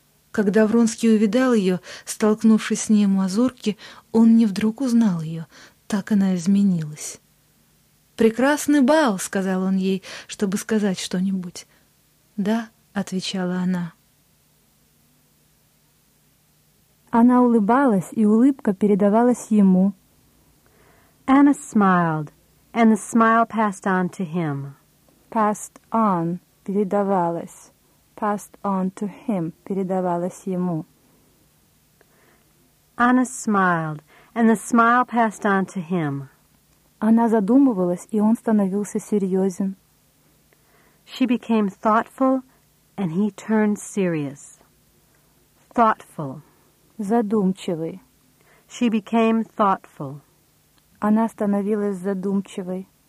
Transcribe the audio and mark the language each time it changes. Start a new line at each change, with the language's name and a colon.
Russian: Когда Вронский увидал ее, столкнувшись с ней у мазурки, он не вдруг узнал ее, так она изменилась. «Прекрасный бал!» — сказал он ей, чтобы сказать что-нибудь. «Да», — отвечала она. Она улыбалась, и улыбка передавалась ему.
English: Anna smiled, and the smile passed on to him. Passed on —
Russian: передавалась.
English: Passed on to him —
Russian: передавалась ему.
English: Anna smiled, and the smile passed on to him.
Russian: Она задумывалась, и он становился серьезен.
English: She became thoughtful, and he turned serious. Thoughtful.
Russian: Задумчивый.
English: She became thoughtful.
Russian: Она становилась задумчивой.